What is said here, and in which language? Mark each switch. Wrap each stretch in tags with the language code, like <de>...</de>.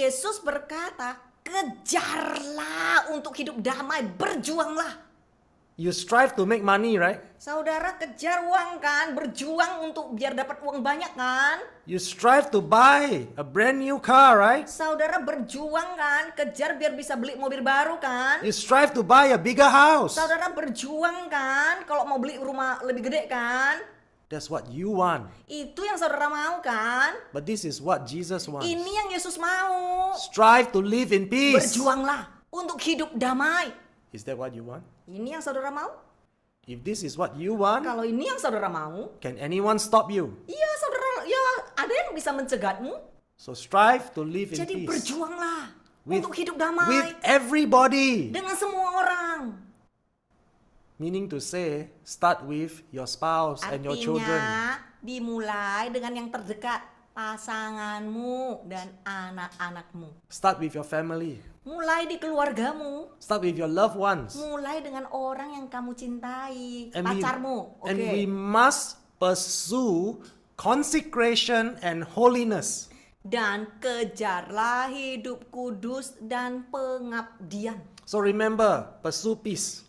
<id>Yesus berkata, kejarlah untuk hidup damai, berjuanglah.</id> <en>You strive to make money, right?</en> <id>Saudara kejar uang kan, berjuang untuk biar dapat uang banyak kan?</id> <en>You strive to buy a brand new car, right?</en> <id>Saudara berjuang kan, kejar biar bisa beli mobil baru kan?</id> <en>You strive to buy a bigger house.</en> <id>Saudara berjuang kan, kalau mau beli rumah lebih gede kan?</id> <en>That's what you want.</en> <id>Itu yang saudara mau kan?</id> <en>But this is what Jesus wants.</en> <id>Ini yang Yesus mau.</id> <en>Strive to live in peace.</en> <id>Berjuanglah untuk hidup damai.</id> <en>Is that what you want?</en> <id>Ini yang saudara mau?</id> <en>If this is what you want,</en> <id>Kalau ini yang saudara mau,</id> <en>can anyone stop you?</en> <id>iya saudara, ya ada yang bisa mencegatmu.</id> <en>So strive to live in</en> <id>Jadi</id> <en>peace</en> <id>berjuanglah</id> <en>with,</en> <id>untuk hidup damai</id> <en>with everybody.</en> <id>dengan semua orang.</id> <en>Meaning to say, start with your spouse and your children.</en> <id>Artinya dimulai dengan yang terdekat, pasanganmu dan anak-anakmu.</id> <en>Start with your family.</en> <id>Mulai di keluargamu,</id> <en>Start with your loved ones.</en> <id>mulai dengan orang yang kamu cintai,</id> <en>And</en> <id>pacarmu. Oke.</id> <en>and we must pursue consecration and holiness.</en> <id>Dan kejarlah hidup kudus dan pengabdian.</id> <en>So remember, pursue peace.</en>